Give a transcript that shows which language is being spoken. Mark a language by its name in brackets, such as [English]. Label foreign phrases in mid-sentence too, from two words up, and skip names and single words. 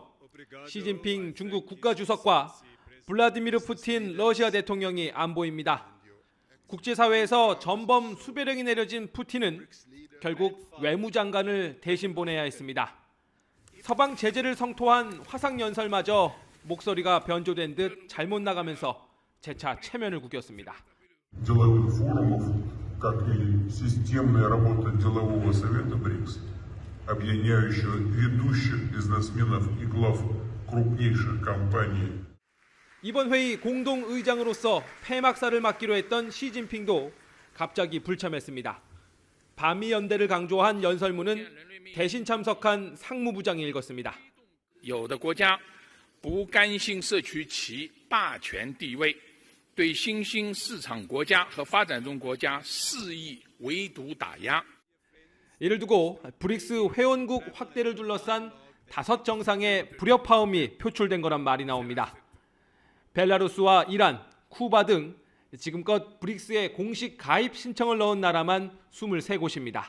[Korean] 시진핑 중국 국가주석과 블라디미르 푸틴 러시아 대통령이 안 보입니다. 국제사회에서 전범 수배령이 내려진 푸틴은 결국 외무장관을 대신 보내야 했습니다. 서방 제재를 성토한 화상연설마저 목소리가 변조된 듯 잘못 나가면서 재차 체면을 구겼습니다. [Russian] деловых форумов, как и системная работа делового совета БРИКС, объединяющего ведущих бизнесменов и глав крупнейших компаний. [Korean] 이번 회의 공동의장으로서 폐막사를 맡기로 했던 시진핑도 갑자기 불참했습니다. 반미연대를 강조한 연설문은 대신 참석한 상무부장이 읽었습니다. [Chinese] 有的国家不甘心社区其霸权地位，对新兴市场国家和发展中国家肆意围堵打压。 [Korean] 이를 두고 브릭스 회원국 확대를 둘러싼 5정상의 불협화음이 표출된 거란 말이 나옵니다. 벨라루스와 이란, 쿠바 등 지금껏 브릭스에 공식 가입 신청을 넣은 나라만 23곳입니다.